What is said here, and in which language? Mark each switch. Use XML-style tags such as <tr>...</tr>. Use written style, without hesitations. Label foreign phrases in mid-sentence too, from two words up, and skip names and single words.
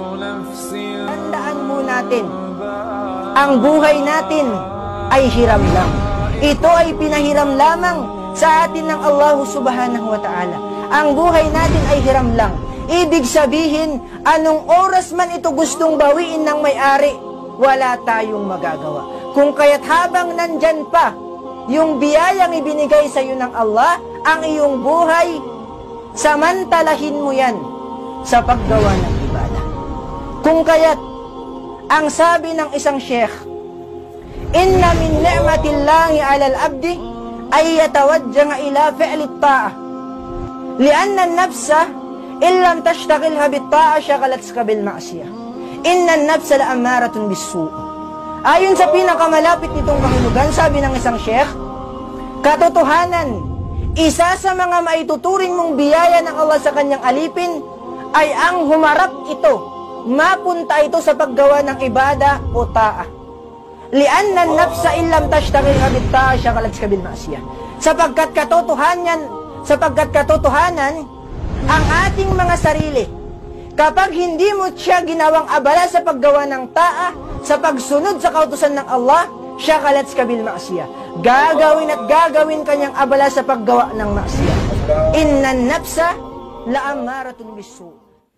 <tl>Tandaan mo natin, ang buhay natin ay hiram lang. Ito ay pinahiram lamang sa atin ng Allah</tl> <ar>سبحانه وتعالى.</ar> <tl>Ang buhay natin ay hiram lang. Ibig sabihin, anong oras man ito gustong bawiin ng may-ari, wala tayong magagawa. Kung kaya't habang nandyan pa, yung biyayang ibinigay sa iyo ng Allah, ang iyong buhay, samantalahin mo yan sa paggawa ng ibadah. Kung kaya't, ang sabi ng isang sheikh,</tl> <ar>إن من نعمة الله على العبد أن يتوجه إلى فعل الطاعة. لأن النفس إن لم تشغلها بالطاعة شغلتك بالمعصية. إن النفس لأمارة بالسوء'.</ar> <tl>Ayon sa pinakamalapit nitong kahulugan, sabi ng isang sheikh, katotohanan, isa sa mga maituturing mong biyaya ng Allah sa kanyang alipin ay ang humarap ito, mapunta ito sa paggawa ng ibada o ta'ah.</tl> <ar>لأن النفس إن لم تشغلها بالطاعة شغلتك بالمعصية.</ar> <tl>Sapagkat katotohanan, ang ating mga sarili, kapag hindi mo siya ginawang abala sa paggawa ng ta'ah, sa pagsunod sa kautusan ng Allah,</tl> <ar>شغلتك بالمعصية.</ar> <tl>Gagawin at gagawin kanyang abala sa paggawa ng ma'siyah.</tl> <ar>إن النفس لأمارة بالسوء'.</ar>